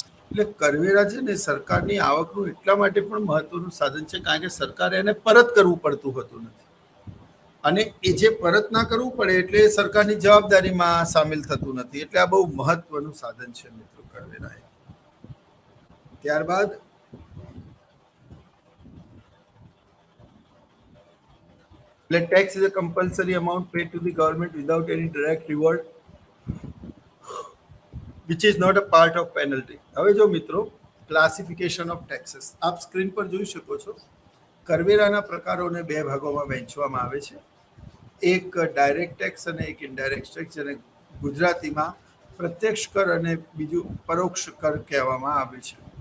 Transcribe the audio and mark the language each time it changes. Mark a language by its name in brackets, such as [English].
[Gujarati] એટલે કરવેરા છે ને સરકારની આવકનું એટલા માટે પણ મહત્વનું સાધન છે કારણ કે સરકારે એને પરત કરવું પડતું હતું નથી, અને એ જે પરત ના કરવું પડે એટલે સરકારની જવાબદારીમાં સામેલ થતું નથી. એટલે આ બહુ મહત્વનું સાધન છે મિત્રો કરવેરા. [English] ત્યારબાદ tax is a compulsory amount paid to the government without any direct reward which is not a part of penalty. [Gujarati] હવે જો મિત્રો ક્લાસિફિકેશન ઓફ ટેક્સીસ આપ સ્ક્રીન પર જોઈ શકો છો. કરવેરાના પ્રકારોને બે ભાગોમાં વહેંચવામાં આવે છે. એક ડાયરેક્ટ ટેક્સ અને એક ઇનડાયરેક્ટ ટેક્સ, જેને ગુજરાતીમાં પ્રત્યક્ષ કર અને બીજું પરોક્ષ કર કહેવામાં આવે છે.